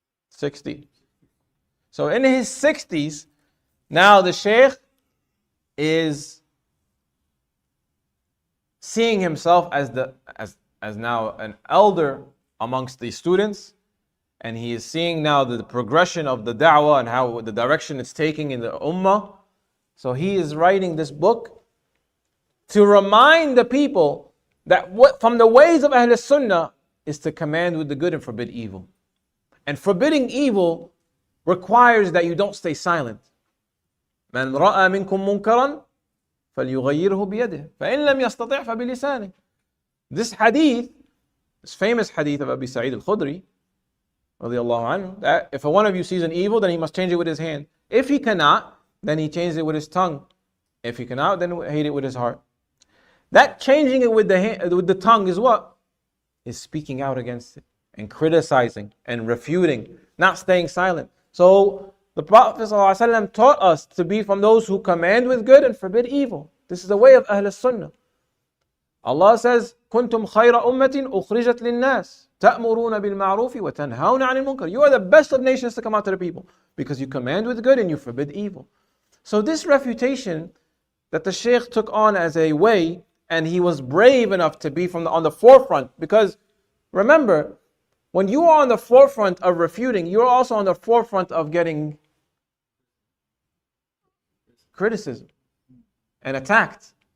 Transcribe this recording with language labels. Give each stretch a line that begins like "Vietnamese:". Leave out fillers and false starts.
English: 60. So in his 60s, now the Shaykh is seeing himself as now an elder amongst the students, and he is seeing now the progression of the da'wah and how the direction it's taking in the ummah. So he is writing this book to remind the people that from the ways of Ahl Sunnah is to command with the good and forbid evil. And forbidding evil requires that you don't stay silent.
Arabic: من رأى منكم منكرا فليغيره بيده فإن لم يستطع فبلسانه.
English: This hadith, this famous hadith of Abi Sa'id al-Khudri, radiyallahu anhu, that if one of you sees an evil, then he must change it with his hand. If he cannot, then he changes it with his tongue. If he cannot, then he hate it with his heart. That changing it with the tongue is what? Is speaking out against it and criticizing and refuting, not staying silent. So the Prophet ﷺ taught us to be from those who command with good and forbid evil. This is the way of Ahl Sunnah. Allah says,
Arabic: كنتم خير أمة أخرجت للناس تأمرون بالمعروف وتنهون عن المنكر.
English: You are the best of nations to come out to the people, because you command with good and you forbid evil. So this refutation that the Shaykh took on as a way, and he was brave enough to be on the forefront, because remember, when you are on the forefront of refuting, you're also on the forefront of getting criticism and attacked.